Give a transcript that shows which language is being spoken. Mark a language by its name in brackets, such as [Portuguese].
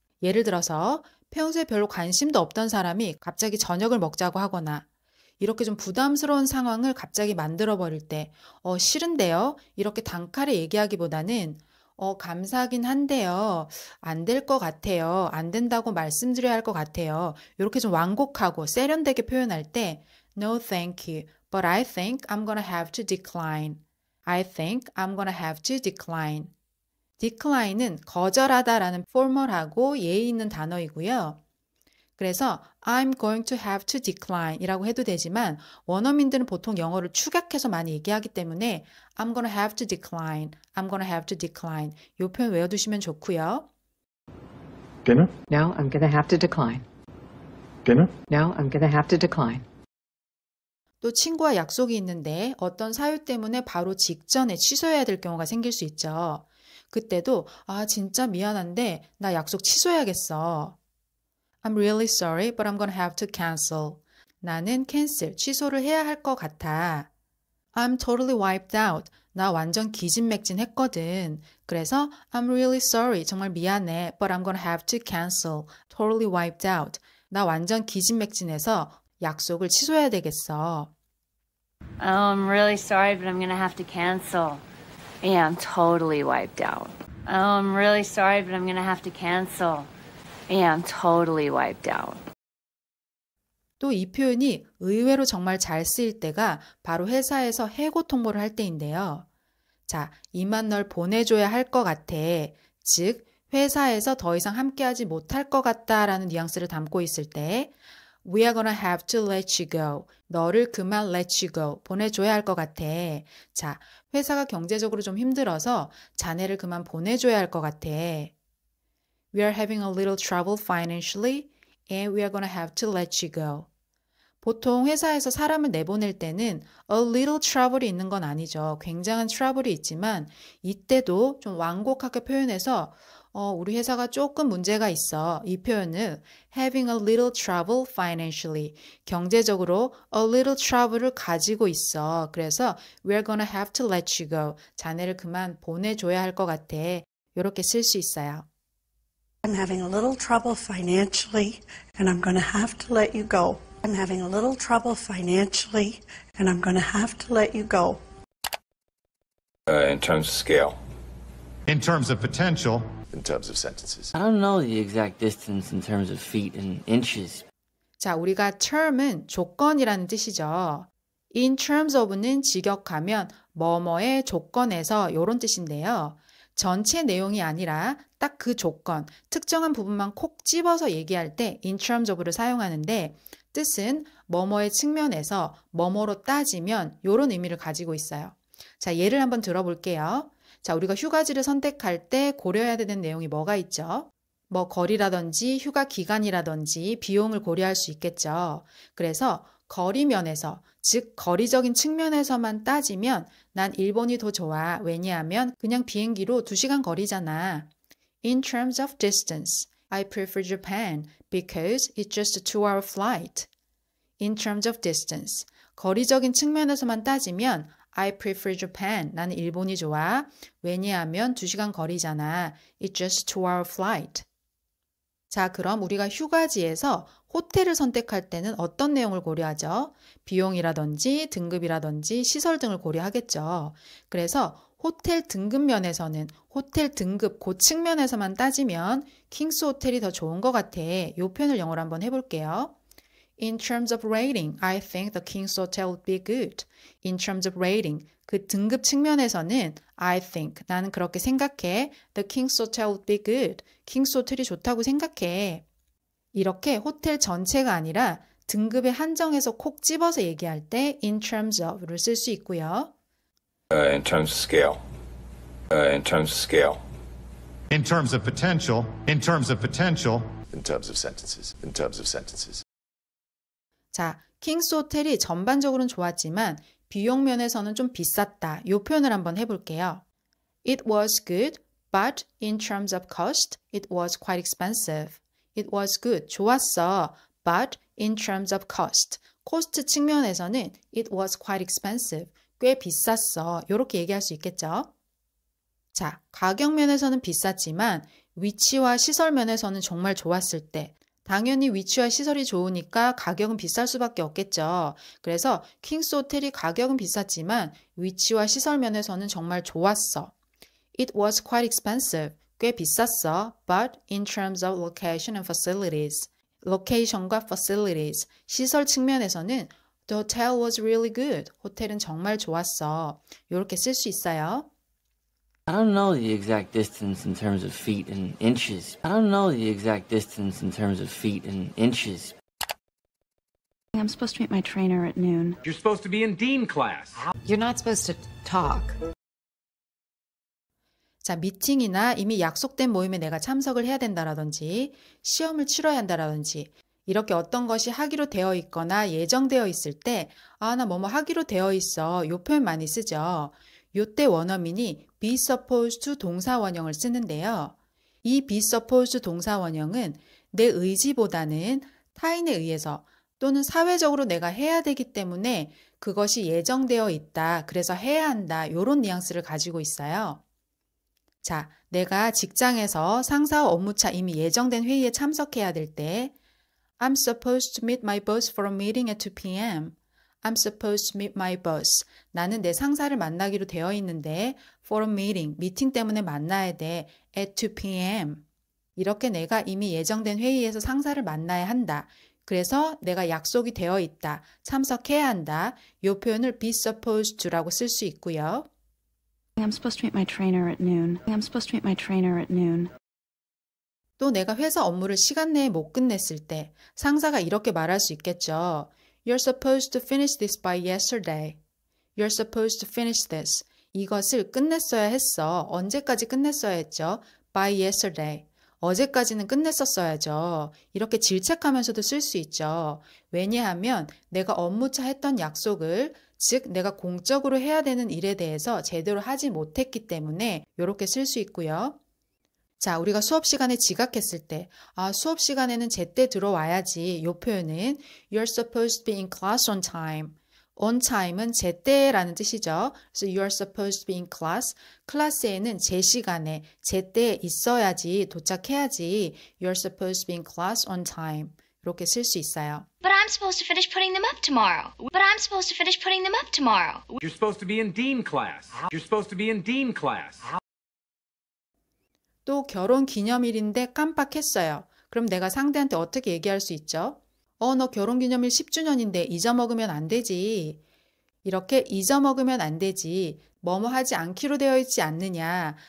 [Korean] 예를 들어서 평소에 별로 관심도 없던 사람이 갑자기 저녁을 먹자고 하거나 이렇게 좀 부담스러운 상황을 갑자기 만들어버릴 때 싫은데요? 이렇게 단칼에 얘기하기보다는 감사하긴 한데요. 안 될 것 같아요. 안 된다고 말씀드려야 할 것 같아요. 이렇게 좀 완곡하고 세련되게 표현할 때 [English] No, thank you. But I think I'm gonna have to decline. I think I'm gonna have to decline. [Korean] decline은 거절하다라는 포멀하고 예의 있는 단어이고요. [English] 그래서 I'm going to have to decline [Korean] 이라고 해도 되지만 원어민들은 보통 영어를 축약해서 많이 얘기하기 때문에 [English] I'm gonna have to decline, I'm gonna have to decline [Korean] 이 표현 외워두시면 좋고요. [English] Dinner? No, I'm gonna have to decline. Dinner? No, I'm gonna have to decline. [Korean] 또 친구와 약속이 있는데 어떤 사유 때문에 바로 직전에 취소해야 될 경우가 생길 수 있죠. 그때도 진짜 미안한데 나 약속 취소해야겠어. [English] I'm really sorry, but I'm gonna have to cancel. [Korean] 나는 cancel, 취소를 해야 할 것 같아. [English] I'm totally wiped out. [Korean] 나 완전 기진맥진했거든. [English] 그래서 I'm really sorry, [Korean] 정말 미안해, [English] but I'm gonna have to cancel. Totally wiped out. [Korean] 나 완전 기진맥진해서 약속을 취소해야 되겠어. [English] Oh, I'm really sorry, but I'm going to have to cancel. Yeah, I'm totally wiped out. Oh, I'm really sorry, but I'm going to have to cancel. Yeah, I'm totally wiped out. [Korean] 또 이 표현이 의외로 정말 잘 쓰일 때가 바로 회사에서 해고 통보를 할 때인데요. 자, 이만 널 보내줘야 할 것 같아. 즉, 회사에서 더 이상 함께하지 못할 것 같다라는 뉘앙스를 담고 있을 때 [English] We are gonna have to let you go. [Korean] 너를 그만 [English] let you go. [Korean] 보내줘야 할 것 같아. 자, 회사가 경제적으로 좀 힘들어서 자네를 그만 보내줘야 할 것 같아. [English] We are having a little trouble financially and we are gonna have to let you go. [Korean] 보통 회사에서 사람을 내보낼 때는 a little trouble이 있는 건 아니죠. 굉장한 trouble이 있지만 이때도 좀 완곡하게 표현해서 우리 회사가 조금 문제가 있어. 이 표현은 [English] having a little trouble financially. [Korean] 경제적으로 [English] a little trouble [Korean] 을 가지고 있어. 그래서 [English] we're gonna have to let you go. [Korean] 자네를 그만 보내줘야 할 것 같아. 이렇게 쓸 수 있어요. [English] I'm having a little trouble financially, and I'm going to have to let you go. I'm having a little trouble financially, and I'm going to have to let you go. In terms of scale. In terms of potential. In terms of sentences. I don't know the exact distance in terms of feet and inches. [Korean] 자, 우리가 term은 조건이라는 뜻이죠. in terms of는 직역하면 뭐뭐의 조건에서 이런 뜻인데요. 전체 내용이 아니라 딱 그 조건, 특정한 부분만 콕 집어서 얘기할 때 in terms of를 사용하는데 뜻은 뭐뭐의 측면에서 뭐뭐로 따지면 이런 의미를 가지고 있어요. 자, 예를 한번 들어볼게요. 자, 우리가 휴가지를 선택할 때 고려해야 되는 내용이 뭐가 있죠? 뭐 거리라든지 휴가 기간이라든지 비용을 고려할 수 있겠죠. 그래서 거리 면에서, 즉 거리적인 측면에서만 따지면 난 일본이 더 좋아. 왜냐하면 그냥 비행기로 2시간 거리잖아. [English] In terms of distance, I prefer Japan because it's just a 2-hour flight. In terms of distance, [Korean] 거리적인 측면에서만 따지면 [English] I prefer Japan. [Korean] 나는 일본이 좋아. 왜냐하면 2시간 거리잖아. [English] It's just a 2-hour flight. [Korean] 자, 그럼 우리가 휴가지에서 호텔을 선택할 때는 어떤 내용을 고려하죠? 비용이라든지 등급이라든지 시설 등을 고려하겠죠. 그래서 호텔 등급 면에서는 호텔 등급 그 측면에서만 따지면 킹스 호텔이 더 좋은 것 같아. 이 표현을 영어로 한번 해볼게요. [English] In terms of rating, I think the King's Hotel would be good. In terms of rating, [Korean] 그 등급 측면에서는 [English] I think, [Korean] 나는 그렇게 생각해. [English] The King's Hotel would be good. [Korean] 킹스 호텔이 좋다고 생각해. 이렇게 호텔 전체가 아니라 등급에 한정해서 콕 집어서 얘기할 때 in terms of를 쓸 수 있고요. [English] In terms of scale. In terms of scale. In terms of potential. In terms of potential. In terms of sentences. In terms of sentences. [Korean] 자, 킹스 호텔이 전반적으로는 좋았지만 비용 면에서는 좀 비쌌다. 이 표현을 한번 해볼게요. [English] It was good, but in terms of cost, it was quite expensive. It was good, [Korean] 좋았어. [English] But in terms of cost, [Korean] 코스트 측면에서는 [English] it was quite expensive, [Korean] 꽤 비쌌어. 이렇게 얘기할 수 있겠죠. 자, 가격 면에서는 비쌌지만 위치와 시설 면에서는 정말 좋았을 때 당연히 위치와 시설이 좋으니까 가격은 비쌀 수밖에 없겠죠. 그래서 킹스 호텔이 가격은 비쌌지만 위치와 시설 면에서는 정말 좋았어. [English] It was quite expensive. [Korean] 꽤 비쌌어. [English] But in terms of location and facilities, location과 facilities, [Korean] 시설 측면에서는 [English] the hotel was really good. [Korean] 호텔은 정말 좋았어. 이렇게 쓸 수 있어요. [English] I don't know the exact distance in terms of feet and inches. I don't know the exact distance in terms of feet and inches. I'm supposed to meet my trainer at noon. You're supposed to be in Dean class. You're not supposed to talk. [Korean] 자, 미팅이나 이미 약속된 모임에 내가 참석을 해야 된다라든지 시험을 치러야 한다라든지 이렇게 어떤 것이 하기로 되어 있거나 예정되어 있을 때 아, 나 뭐뭐 하기로 되어 있어. 이 표현 많이 쓰죠. 요때 원어민이 be supposed to 동사 원형을 쓰는데요. 이 be supposed 동사 원형은 내 의지보다는 타인에 의해서 또는 사회적으로 내가 해야 되기 때문에 그것이 예정되어 있다. 그래서 해야 한다. 이런 뉘앙스를 가지고 있어요. 자, 내가 직장에서 상사와 업무차 이미 예정된 회의에 참석해야 될 때 [English] I'm supposed to meet my boss for a meeting at 2 p.m. I'm supposed to meet my boss. [Korean] 나는 내 상사를 만나기로 되어 있는데 [English] for a meeting, [Korean] 미팅 때문에 만나야 돼. [English] at 2 p.m. [Korean] 이렇게 내가 이미 예정된 회의에서 상사를 만나야 한다. 그래서 내가 약속이 되어 있다. 참석해야 한다. 이 표현을 be supposed to라고 쓸 수 있고요. [English] I'm supposed to meet my trainer at noon. I'm supposed to meet my trainer at noon. [Korean] 또 내가 회사 업무를 시간 내에 못 끝냈을 때 상사가 이렇게 말할 수 있겠죠. [English] You're supposed to finish this by yesterday. You're supposed to finish this. [Korean] 이것을 끝냈어야 했어. 언제까지 끝냈어야 했죠? [English] By yesterday. [Korean] 어제까지는 끝냈었어야죠. 이렇게 질책하면서도 쓸 수 있죠. 왜냐하면 내가 업무차 했던 약속을 즉 내가 공적으로 해야 되는 일에 대해서 제대로 하지 못했기 때문에 이렇게 쓸 수 있고요. 자, 우리가 수업 시간에 지각했을 때 수업 시간에는 제때 들어와야지. 이 표현은 [English] You're supposed to be in class on time. [Korean] On time은 제때라는 뜻이죠. [English] 그래서 you are supposed to be in class. [Korean] 클래스에는 제 시간에, 제때에 있어야지, 도착해야지. [English] You are supposed to be in class on time. [Korean] 이렇게 쓸 수 있어요. [English] But I'm supposed to finish putting them up tomorrow. But I'm supposed to finish putting them up tomorrow. You're supposed to be in Dean class. You're supposed to be in Dean class. [Korean] 또 결혼 기념일인데 깜빡했어요. 그럼 내가 상대한테 어떻게 얘기할 수 있죠? 너 결혼 기념일 10주년인데 잊어먹으면 안 되지. 이렇게 잊어먹으면 안 되지. 뭐뭐 하지 않기로 되어 있지 않느냐.